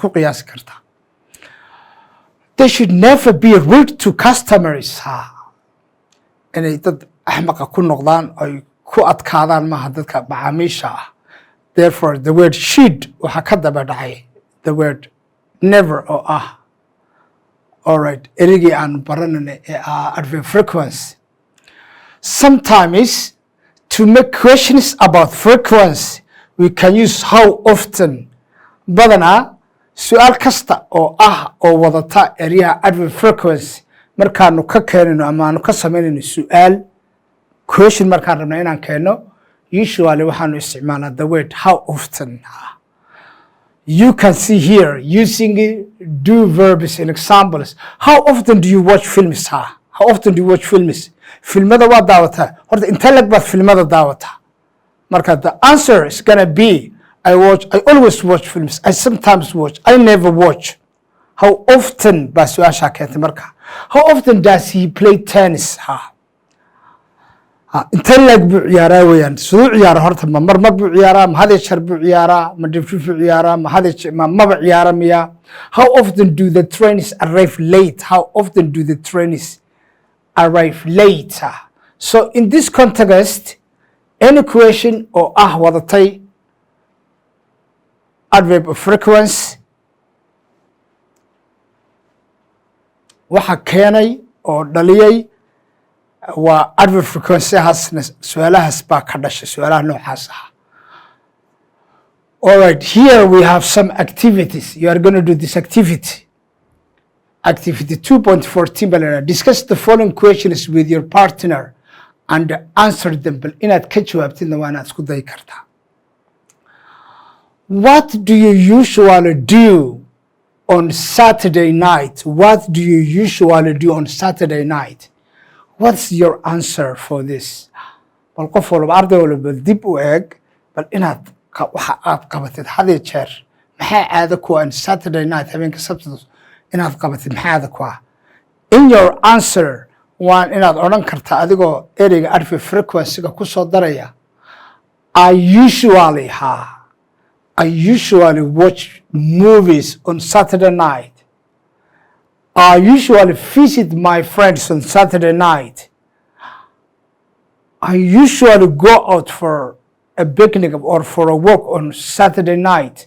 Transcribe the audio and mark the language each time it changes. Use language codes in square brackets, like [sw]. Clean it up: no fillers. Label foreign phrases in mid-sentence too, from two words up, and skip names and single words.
[en] They should never be rude to customers. [so] And dad axmaqa ku noqdaan ay ku adkaadaan maaha dadka macaamiisha ah. [en] Therefore, the word should [so] waxaa ka daba dhacay [en] the word never [so] oo ah. [en] All right, [so] erigii aan baranayna ee [en] adverb frequency. Sometimes, to make questions about frequency, we can use how often. [so] Badanaa, su'aal kasta oo ah oo wadata eryaha [en] adverb frequency [so] markaanu ka keenayno ama aanu ka samaynayno su'aal question markaan rabna inaan keeno, usually waxaanu isticmaalaa [en] the word how often. You can see here using do verbs in examples. How often do you watch films? How often do you watch films? [so] Filmada waa daawataa. Horta intee lag baad filmada daawataa? [en] Marka the answer is gonna be I always watch films. I sometimes watch. I never watch. How often [so] baa su-aashaa keentay marka? [en] How often does he play tennis? [so] Intee lag buu ciyaaraa weeyaan. Siduu ciyaara horta ma mar buu ciyaaraa, ma hadee shar buu ciyaaraa, ma dhifdhif buu ciyaaraa, maba ciyaara miya? [en] How often do the trains arrive late? How often do the trains arrive late? So in this context, any question [so] oo ah wadatay [en] adverb of frequency [so] waxa keenay oo dhaliyay waa [en] adverb frequency [so] haasna su'aalahaas baa ka dhashay su'aalaha noocaas ah. [en] All right, here we have some activities. You are going to do this activity. Activity 2.14, discuss the following questions with your partner and answer them. [so] Bal inaad ka jawaabtidna waa inaad isku dayi kartaa. [en] What do you usually do on Saturday night? What do you usually do on Saturday night? What's your answer for this? [so] Bal qof walba arday walba dib u eeg bal inaad waxa aad qabatid hadii jeer maxay caado ku [en] on Saturday night [so] habeenka Sabtida inaad qabatid maxay caado ku. [en] In your answer [so] waan inaad odhan kartaa adigoo ereyga [en] adverb frequency-ga [so] ku soo daraya [en] I usually watch movies on Saturday night. I usually visit my friends on Saturday night. I usually go out for a picnic or for a walk on Saturday night.